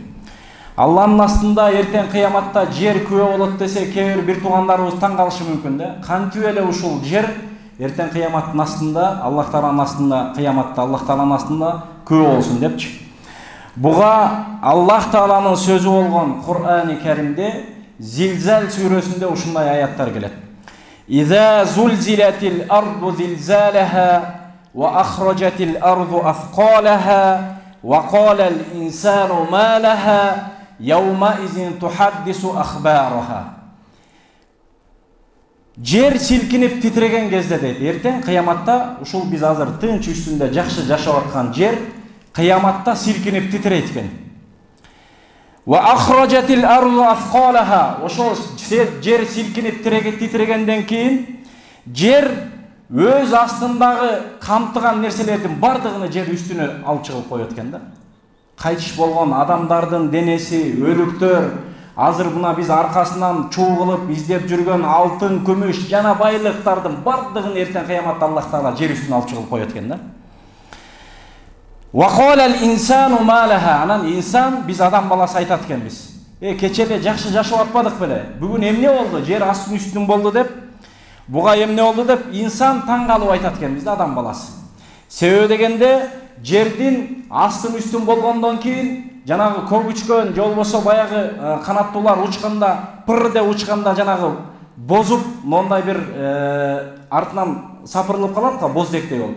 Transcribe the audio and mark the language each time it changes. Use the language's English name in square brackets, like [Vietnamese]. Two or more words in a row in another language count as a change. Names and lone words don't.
[Kyrgyz] Алланын астында эртең кыяматта жер күбө болот десе, кээ бир туугандарыбыз таң калышы мүмкүн да. Кантип эле ушул жер эртең кыяматтын астында, Аллах Тааланын астында, кыяматта Аллах Тааланын астында күбө болсун депчи. Буга Аллах Тааланын сөзү болгон Кур'ани Керимде Зилзал сүрөсүндө ушундай аяттар келет. [Arabic] إذا زلزلت الأرض زلزالها وأخرجت الأرض أثقالها وقال الإنسان ما لها يومئذ تحدث أخبارها. [Kyrgyz] Жер силкинип титреген кезде дейт. Эртең кыяматта ушул биз азыр тынч үстүндө жакшы жашап аткан жер кыяматта силкинип титрейт экен. [Arabic] وأخرجت الأرض أثقالها. [Kyrgyz] Ошол жер силкинип титрегенден кийин жер өз астындагы камтыган нерселердин бардыгын жер үстүнө алып чыгып коет экен да. Кайтыш болгон адамдардын денеси, өлүктөр, азыр мына биз аркасынан чуу кылып издеп жүргөн алтын, күмүш жана байлыктардын бардыгын эртең кыяматта Аллах Таала жер үстүнө алып чыгып коет экен да. [Arabic] وقال الإنسان ما لها. [Kyrgyz] Анан инсан, биз адам баласы айтат экенбиз. Кече эле жакшы жашап атпадык беле? Бүгүн эмне болду? Жер астын үстүн болду деп, буга эмне болду деп инсан таң калып айтат экенбиз да, адам баласы. Себеби дегенде жердин астын үстүн болгондон кийин жанагы көк үчкөн, же болбосо баягы канаттуулар учканда, пыр деп учканда жанагы бозуп, мондай бир артынан сапырылып калат да, боздектей болуп.